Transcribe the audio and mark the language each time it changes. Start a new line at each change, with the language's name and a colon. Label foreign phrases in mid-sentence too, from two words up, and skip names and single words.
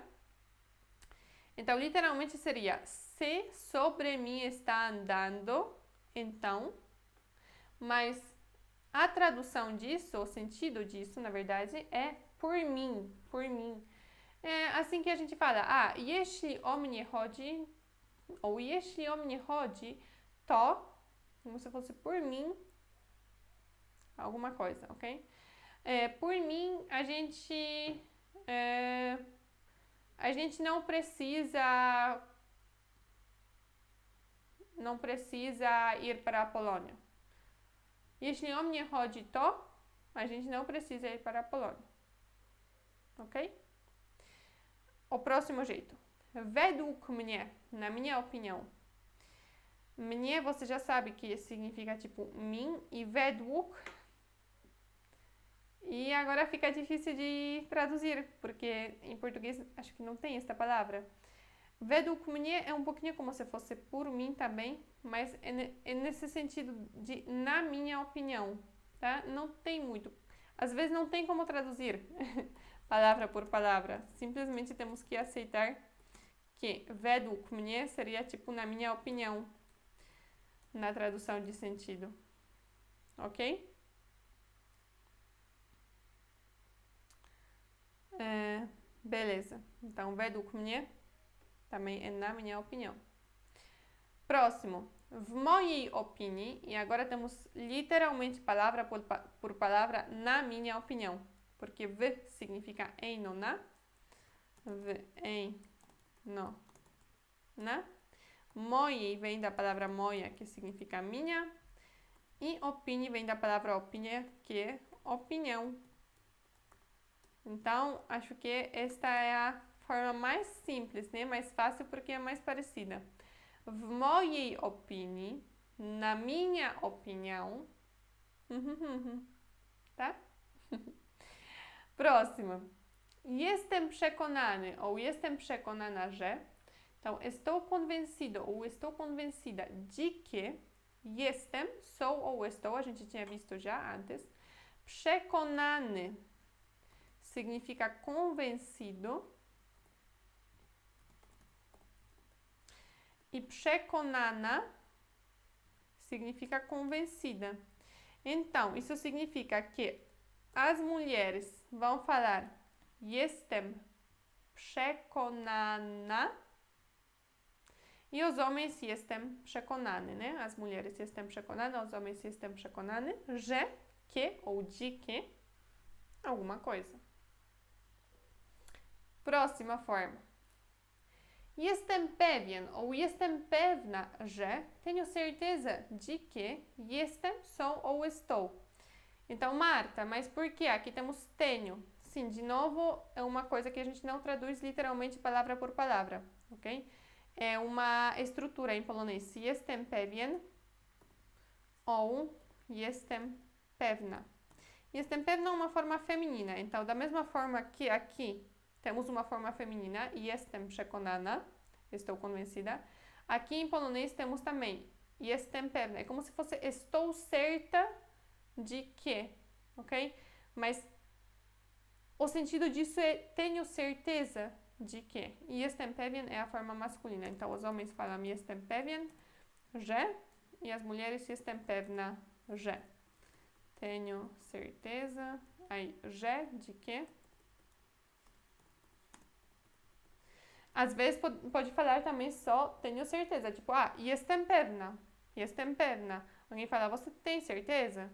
Portuguese: Então, literalmente seria: se sobre mim está andando, então. Mas a tradução disso, o sentido disso, na verdade, é por mim, por mim. É assim que a gente fala:
Polish: jeśli o mnie chodzi, ou jeśli o mnie chodzi, to,
Portuguese: como se fosse por mim, alguma coisa, ok? Por mim, a gente não precisa ir para a Polônia.
Polish: Jeśli o mnie chodzi, to
Portuguese: a gente não precisa ir para a Polônia. Ok? O próximo jeito.
Polish: Według mnie,
Portuguese: na minha opinião. Mnie você já sabe que significa tipo mim e według. E agora fica difícil de traduzir, porque em português acho que não tem esta palavra.
Polish: Według mnie
Portuguese: é um pouquinho como se fosse por mim também, mas é nesse sentido de na minha opinião, tá? Não tem muito. Às vezes não tem como traduzir palavra por palavra. Simplesmente temos que aceitar que
Polish: według mnie
Portuguese: seria tipo na minha opinião, na tradução de sentido. Ok? Beleza. Então,
Polish: według mnie
Portuguese: também é na minha opinião. Próximo.
Polish: W mojej opinii,
Portuguese: e agora temos literalmente palavra por palavra na minha opinião, porque w significa em no na, w em no na. Mojej vem da palavra moja, que significa minha, e opini vem da palavra opinia, que é opinião. Então, acho que esta é a forma mais simples, né? Mais fácil porque é mais parecida.
Polish: W mojej opinii,
Portuguese: na minha opinião. Tá? Próximo.
Polish: Jestem przekonany ou jestem przekonana, że.
Portuguese: Então, estou convencido ou estou convencida de que jestem, sou ou estou, a gente tinha visto já antes. Przekonany significa convencido. E przekonana significa convencida. Então, isso significa que as mulheres vão falar
Polish: jestem przekonana
Portuguese: e os homens
Polish: jestem przekonany,
Portuguese: né? As mulheres
Polish: jestem przekonana,
Portuguese: os homens
Polish: jestem przekonany, że,
Portuguese: que ou de que alguma coisa. Próxima forma.
Polish: Jestem pewien ou jestem pewna, że.
Portuguese: Tenho certeza de que jestem, sou ou estou. Então, Marta, mas por que? Aqui temos tenho. Sim, de novo, é uma coisa que a gente não traduz literalmente palavra por palavra, ok? É uma estrutura em polonês.
Polish: Jestem pewien ou jestem pewna. Jestem pewna
Portuguese: é uma forma feminina. Então, da mesma forma que aqui temos uma forma feminina,
Polish: jestem przekonana,
Portuguese: estou convencida. Aqui em polonês temos também
Polish: jestem pewna.
Portuguese: É como se fosse estou certa de que, ok? Mas o sentido disso é tenho certeza de que. E
Polish: jestem pewien
Portuguese: é a forma masculina. Então, os homens falam
Polish: jestem pewien, że,
Portuguese: e as mulheres
Polish: jestem pewna, że.
Portuguese: Tenho certeza, aí, że, de que. Às vezes pode falar também só tenho certeza, tipo,
Polish: jestem pewna, jestem pewna.
Portuguese: Alguém fala, você tem certeza?